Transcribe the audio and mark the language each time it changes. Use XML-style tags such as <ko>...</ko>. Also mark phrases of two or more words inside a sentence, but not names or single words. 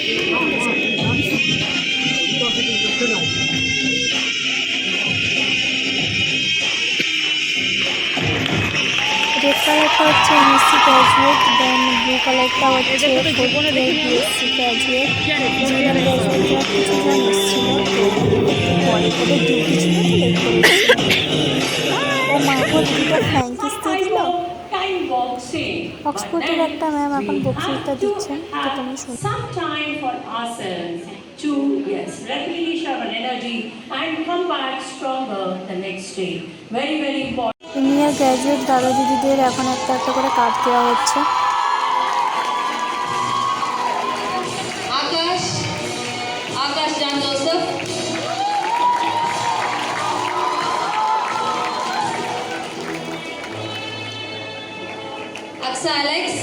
<en>red colour</en> <bn>হচ্ছে</bn> <en>MSc graduate, then blue colour</en> <bn>হচ্ছে</bn> <en>BSc graduate. GM graduates</en> <bn>কিছুজন এসেছিল, তো পরে করে ডিউটি ছিল তো লেট করে ও মাকে দিদিটা থ্যাঙ্কিস দিয়ে দিল। অক্সফোর্ডের একটা ম্যাম এখন বক্তৃতা দিচ্ছেন, তো তুমি শুনো।</bn> <en>To replenish our energy and come back stronger the next day. Very important. senior graduate</en> <bn>দাদা দিদিদের এখন একটা করে কার্ড দেওয়া হচ্ছে। Akash John Joseph. Aksa Alex.</bn>